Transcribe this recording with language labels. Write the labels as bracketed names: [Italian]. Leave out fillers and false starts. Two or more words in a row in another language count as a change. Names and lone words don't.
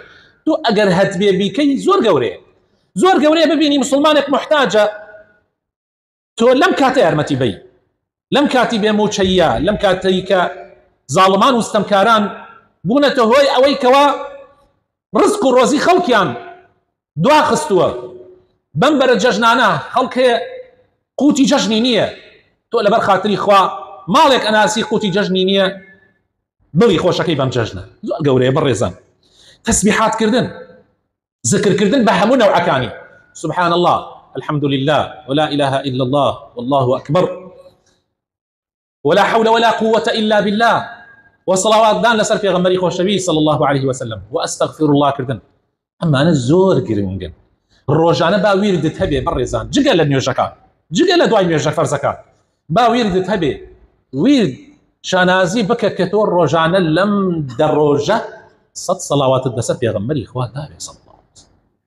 [Central Kurdish] تۆ ئەگەر هەت بێ بیکەی زۆر گەورەیە ببینی مسلمانێک محتاجە، تۆ لەم کاتە یارمەتی بەی، لەم کاتی بێ موچەیە، لەم کاتی کە زاڵمان و ستەمکاران بوونەتە هۆی ئەوەی کەوا ڕزق و ڕۆزی خەڵکیان دواخستووە بەم بەرە جەژنانە، خەڵکێ قوتی جەژنی نییە، تۆ لەبەر خاتری خوا ماڵێک ئەناسی قوتی جەژنی نییە بڵی خۆشەکەی بەم جەژنە. زۆر گەورەیە بەڕێزان. تەسبیحاتکردن، ذکرکردن بە هەموو نەوعەکانی، [Arabic] سبحان الله، الحمد لله، ولا إله إلا الله، والله أكبر، ولا حول ولا قوة إلا بالله، وصلوات [Central Kurdish] دان لسر پێغەمبەری خۆشەوی [Arabic] صلى الله عليه وسلم، وأستغفر الله کردن. [Central Kurdish] ئەمانە زۆر گرنگن. ڕۆژانە با ویردت هەبێ بەڕێزان، جگە لە نوێژەکان، جگە لە دوای نوێژە فەرزەکان، با ویردت هەبێ، ویرد شانازی بکە کە تۆ ڕۆژانە لەم دەڕۆژە 100 سەڵاواتت بەسەر پێغەمبەری خوا داوێ [Arabic] صلی الله عليه وسلم.